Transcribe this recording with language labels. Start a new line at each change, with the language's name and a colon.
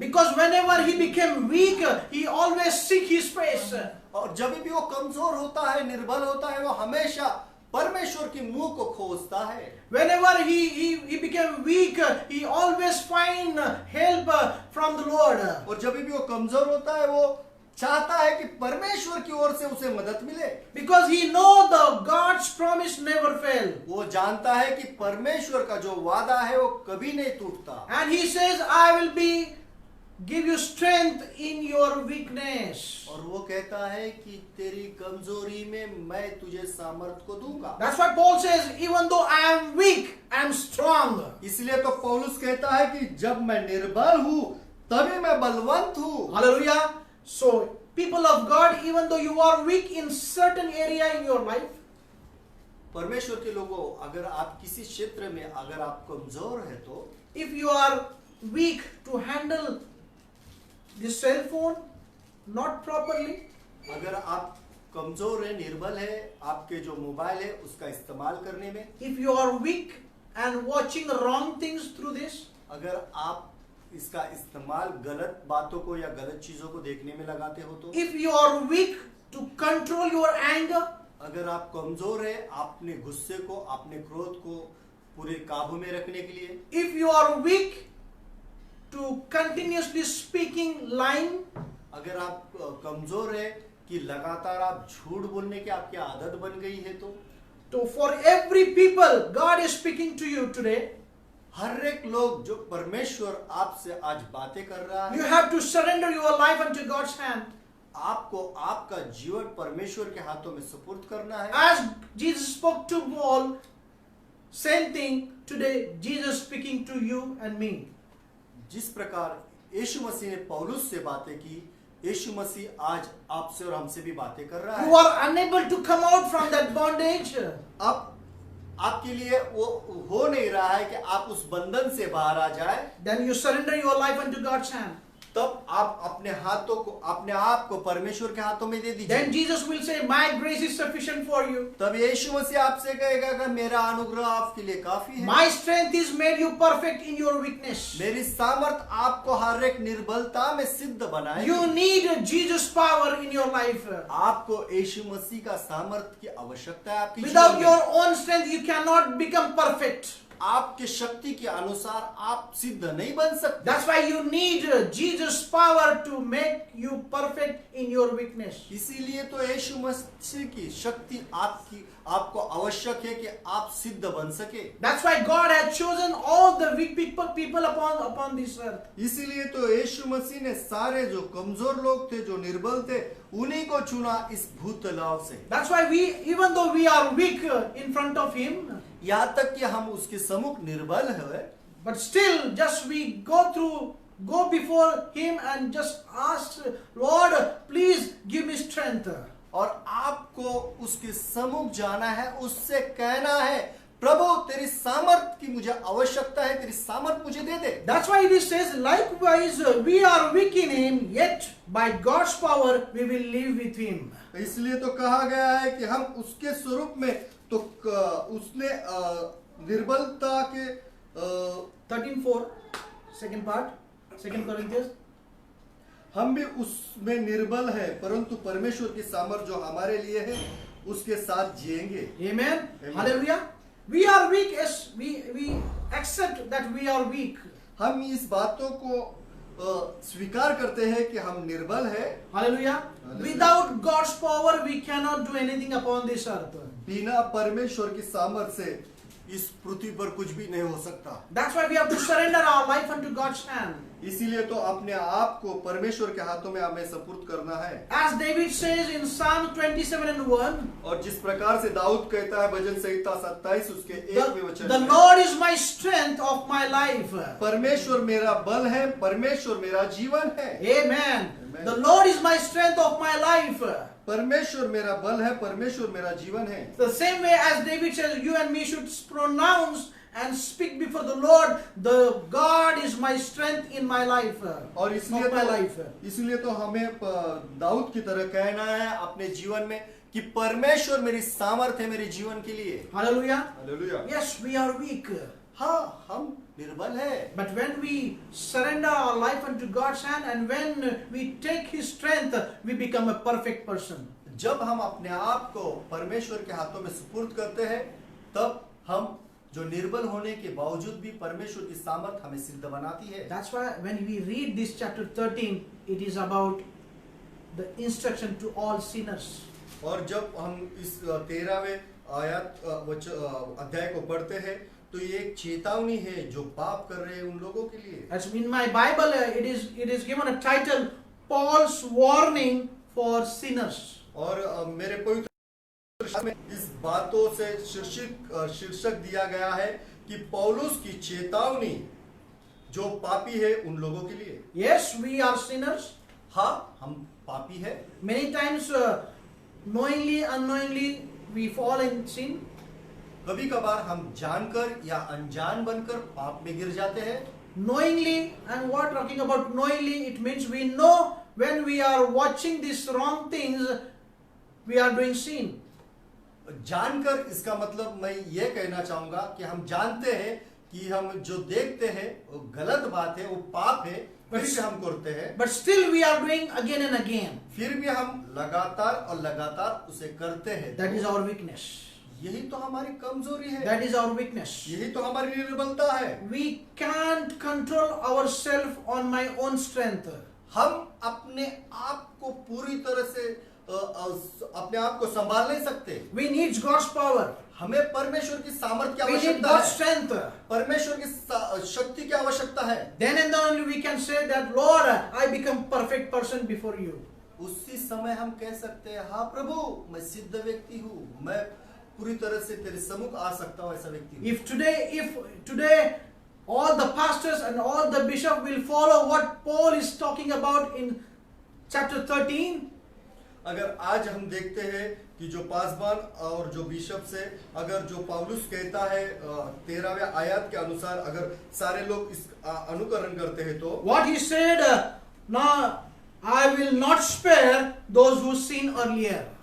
English: Because whenever he became weak, he always seek his face.
Hindi: और जब भी वो कमजोर होता है, निर्बल होता है, वो हमेशा परमेश्वर की मुंह को खोजता है।
English: Whenever he became weak, he always find help from the Lord.
Hindi: और जब भी वो कमजोर होता है, वो चाहता है कि परमेश्वर की ओर से उसे मदद मिले।
English: Because he know the God's promise never fail.
Hindi: वो जानता है कि परमेश्वर का जो वादा है वो कभी नहीं टूटता।
English: And he says, I will give you strength in your weakness.
Hindi: और वो कहता है कि तेरी कमजोरी में मैं तुझे सामर्थ को दूंगा।
English: That's why Paul says, even though I am weak, I am strong.
Hindi: इसलिए तो पौलुस कहता है कि जब मैं निर्बल हूँ तभी मैं बलवंत हूँ।
English: Hallelujah. So, people of God, even though you are weak in certain area in your life,
Hindi: परमेश्वर के लोगों, अगर आप किसी क्षेत्र में अगर आप कमजोर है तो,
English: if you are weak to handle the cell phone not properly,
Hindi: अगर आप कमजोर है, निर्बल है, आपके जो मोबाइल है उसका इस्तेमाल करने में,
English: if you are weak and watching wrong things through this,
Hindi: अगर आप इसका इस्तेमाल गलत बातों को या गलत चीजों को देखने में लगाते हो तो,
English: if you are weak to control your anger,
Hindi: अगर आप कमजोर है अपने गुस्से को, अपने क्रोध को पूरे काबू में रखने के लिए,
English: if you are weak to continuously speaking lying,
Hindi: अगर आप कमजोर है कि लगातार आप झूठ बोलने की आपकी आदत बन गई है तो
English: for every people God is speaking to you today,
Hindi: हर एक लोग जो परमेश्वर आपसे आज बातें कर रहा
English: you
Hindi: है,
English: have to surrender your life unto God's hand.
Hindi: आपको आपका जीवन परमेश्वर के हाथों में सुपुर्द करना है।
English: As Jesus spoke to Paul, same thing today Jesus speaking to you and me.
Hindi: जिस प्रकार यीशु मसीह ने पौलुस से बातें की, यीशु मसीह आज आपसे और हमसे भी बातें कर रहा
English: Who
Hindi: है।
English: are unable to come out from that bondage,
Hindi: अब आपके लिए वो हो नहीं रहा है कि आप उस बंधन से बाहर आ जाए,
English: then you surrender your life unto God's hand.
Hindi: तब आप अपने हाथों को, अपने आप को परमेश्वर के हाथों में दे दीजिए।
English: Then Jesus will say, my grace is sufficient for you.
Hindi: तब यीशु मसीह आपसे कहेगा कि मेरा अनुग्रह आपके लिए काफी है।
English: My strength is made you perfect in your weakness.
Hindi: मेरी सामर्थ आपको हर एक निर्बलता में सिद्ध बनाएगी।
English: You need Jesus' power in your life.
Hindi: आपको यीशु मसीह का सामर्थ की आवश्यकता है आपकी
English: Without
Hindi: जीवन
English: your
Hindi: में।
English: own strength, you cannot become perfect.
Hindi: आपके शक्ति के अनुसार आप सिद्ध नहीं बन सकते।
English: That's why you need Jesus' power to make you perfect in your weakness.
Hindi: इसीलिए तो यीशु मसीह की शक्ति आपको आवश्यक है कि आप सिद्ध बन सके।
English: That's why God has chosen all the weak people upon this earth.
Hindi: इसीलिए तो यीशु मसीह ने सारे जो कमजोर लोग थे, जो निर्बल थे, उन्हीं को चुना इस भूतलाव से।
English: That's why even though we are weak in front of Him,
Hindi: यहाँ तक कि हम उसके सम्मुख निर्बल है,
English: but still just we go before Him and just ask, Lord, please give me strength.
Hindi: और आपको उसके सम्मुख जाना है, उससे कहना है, प्रभु तेरी सामर्थ की मुझे आवश्यकता है, तेरी सामर्थ मुझे दे दे।
English: That's why this says, likewise we are weak in Him, yet by God's power we will live with Him.
Hindi: इसलिए तो कहा गया है कि हम उसके स्वरूप में तो उसने निर्बलता के
English: 13:4, second part, 2 Corinthians.
Hindi: हम भी उसमें निर्बल है, परंतु परमेश्वर की सामर्थ जो हमारे लिए है उसके साथ जिएंगे।
English: Amen. Amen. Hallelujah. We are weak, yes, we accept that we are weak.
Hindi: हम इस बातों को स्वीकार करते हैं कि हम निर्बल है।
English: Hallelujah. Without God's power we cannot do anything upon this earth.
Hindi: बिना परमेश्वर की सामर्थ से इस पृथ्वी पर कुछ भी नहीं हो सकता।
English: That's why we have to surrender our life unto God's hand.
Hindi: इसीलिए तो अपने आप को परमेश्वर के हाथों में हमें सुपुर्द करना है।
English: As David says in Psalm 27:1,
Hindi: और जिस प्रकार से दाऊद कहता है भजन संहिता 27 उसके 1वें वचन
English: the
Hindi: में,
English: Lord is my strength of my life.
Hindi: परमेश्वर मेरा बल है, परमेश्वर मेरा जीवन है।
English: Amen. The Lord is my strength of my life.
Hindi: परमेश्वर मेरा बल है, परमेश्वर मेरा जीवन है।
English: The same way as David says, you and me should pronounce and speak before the Lord, the God is my strength in my life.
Hindi: और
English: Not my life.
Hindi: इसलिए तो हमें दाऊद की तरह कहना है अपने जीवन में कि परमेश्वर मेरी सामर्थ है मेरे जीवन के लिए।
English: Hallelujah.
Hindi: Hallelujah.
English: Yes, we are weak.
Hindi: हाँ, हम निर्बल है।
English: But when we surrender our life unto God's hand and when we take His strength, we become a perfect person.
Hindi: जब हम अपने आप को परमेश्वर के हाथों में सुपुर्द करते हैं, तब हम जो निर्बल होने के बावजूद भी परमेश्वर की सामर्थ हमें सिद्ध बनाती है।
English: That's why when we read this chapter 13, it is about the instruction to all sinners.
Hindi: और जब हम इस 13वें अध्याय को पढ़ते हैं, तो ये एक चेतावनी है जो पाप कर रहे हैं उन लोगों के लिए।
English: As in my Bible, it is given a title, Paul's warning for sinners.
Hindi: और मेरे पवित्र शास्त्र में इस बातों से शीर्षक दिया गया है कि पौलुस की चेतावनी जो पापी है उन लोगों के लिए।
English: Yes, we are sinners.
Hindi: हाँ, हम पापी है।
English: Many times, knowingly, unknowingly, we fall in sin.
Hindi: कभी कभार हम जानकर या अनजान बनकर पाप में गिर जाते हैं।
English: Knowingly, and what talking about knowingly, it means we know when we are watching these wrong things, we are doing sin.
Hindi: जानकर इसका मतलब मैं ये कहना चाहूंगा कि हम जानते हैं कि हम जो देखते हैं वो गलत बात है, वो पाप है, फिर भी हम करते हैं।
English: But still we are doing again and again.
Hindi: फिर भी हम लगातार और लगातार उसे करते हैं।
English: That is our weakness.
Hindi: यही तो हमारी कमजोरी है।
English: That is our weakness.
Hindi: यही तो हमारी निर्बलता है।
English: We can't control ourselves on my own strength.
Hindi: हम अपने आप को पूरी तरह से अपने आप को संभाल नहीं सकते।
English: We need God's power.
Hindi: हमें परमेश्वर की सामर्थ की
English: We need
Hindi: आवश्यकता
English: God's
Hindi: है।
English: strength.
Hindi: परमेश्वर की शक्ति की आवश्यकता है।
English: Then and then only we can say that, Lord, I become perfect person before you.
Hindi: उसी समय हम कह सकते हैं, हाँ प्रभु, मैं सिद्ध व्यक्ति हूँ, मैं पूरी तरह से तेरे सम्मुख आ सकता हूँ, ऐसा व्यक्ति हूँ।
English: If today all the pastors and all the bishops will follow what Paul is talking about in chapter 13,
Hindi: अगर आज हम देखते हैं कि जो पासबान और जो बिशप से अगर जो पौलुस कहता है 13वें आयत के अनुसार अगर सारे लोग इस अनुकरण करते हैं तो
English: what he said, now I will not spare those who sin earlier.